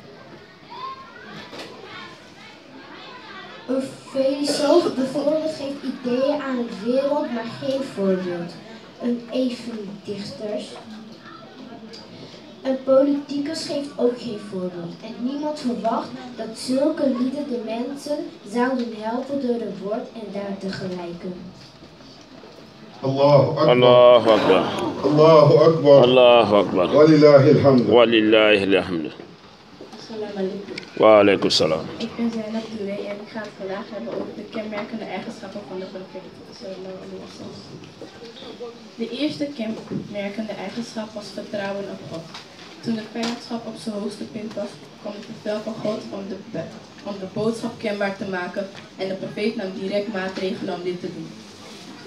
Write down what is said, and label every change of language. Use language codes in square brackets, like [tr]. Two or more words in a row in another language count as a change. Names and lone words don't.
[nl] Een filosoof bijvoorbeeld geeft ideeën aan de wereld, maar geen voorbeeld. Een evendichters. Een politicus geeft ook geen voorbeeld. En niemand verwacht dat zulke lieden de mensen zouden helpen door een woord en daad te gelijken. [ar] الله أكبر. الله أكبر. الله أكبر. الله أكبر. ولله الحمد. ولله الحمد. السلام عليكم. وعليكم السلام. [nl] Ik ben Zainab Touré en ik ga het vandaag hebben over de kenmerkende eigenschappen van de profeet. De eerste kenmerkende eigenschap was vertrouwen op God. Toen de vijandschap op zijn hoogste punt was, kwam het bevel van God om de boodschap kenbaar te maken en de profeet nam direct maatregelen om dit te doen.